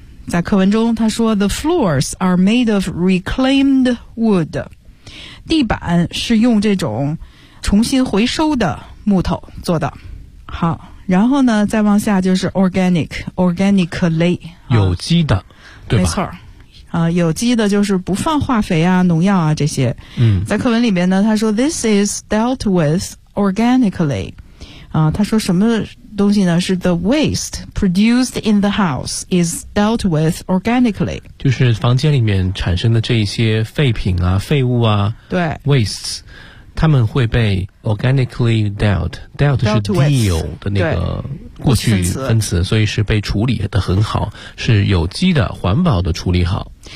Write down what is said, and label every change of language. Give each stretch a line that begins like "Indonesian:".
Chinese: 在课文中他说
English: The floors are made of reclaimed wood，
Chinese: 地板是用这种重新回收的木头做的。好，然后呢再往下就是 organic， organically，有机的、啊、对吧，没错啊，有机的就是不放化肥啊农药啊这些。嗯，在课文里面呢他说
English: this is dealt with organically，
Chinese: 啊，他说什么东西呢，是
English: the waste produced in the house is dealt with organically，
Chinese: 就是房间里面产生的这些废品啊废物啊，对， wastes， 他们会被 organically dealt， dealt 是 deal 的那个过去分词，所以是被处理的很好，是有机的环保的处理好，